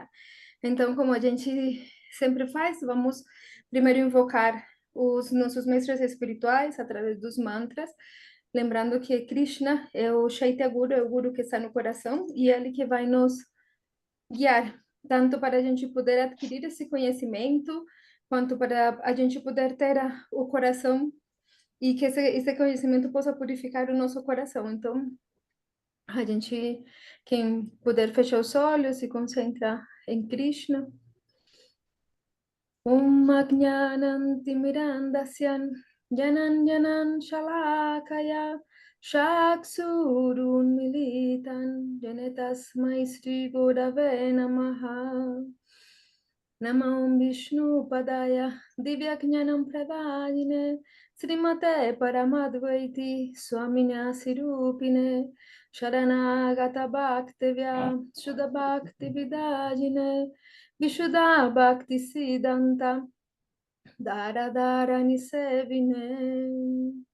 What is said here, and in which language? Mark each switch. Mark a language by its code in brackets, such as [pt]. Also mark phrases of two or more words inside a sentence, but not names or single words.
[pt] Então, como a gente sempre faz, vamos primeiro invocar os nossos mestres espirituais através dos mantras, lembrando que Krishna é o Chaitya Guru, é o Guru que está no coração, e ele que vai nos guiar, tanto para a gente poder adquirir esse conhecimento, quanto para a gente poder ter o coração e que esse conhecimento possa purificar o nosso coração. Então, a gente, quem puder fechar os olhos e concentrar em Krishna. [sa] ॐ अज्ञानं तिमिरान्धस्य ज्ञानाञ्जन ज्ञानाञ्जन शलाकया चक्षुरुन् मीलितं येन तस्मै श्री गुरवे नमः नमः विष्णुपादाय दिव्यज्ञान प्रदायिने श्रीमते परमाद्वैति स्वामिन स्वरूपिणे शरणागत भक्तिव्य शुद्ध भक्ति विधायिने विशुद्ध भक्ति सिद्धान्त धारा धारा निषेविणे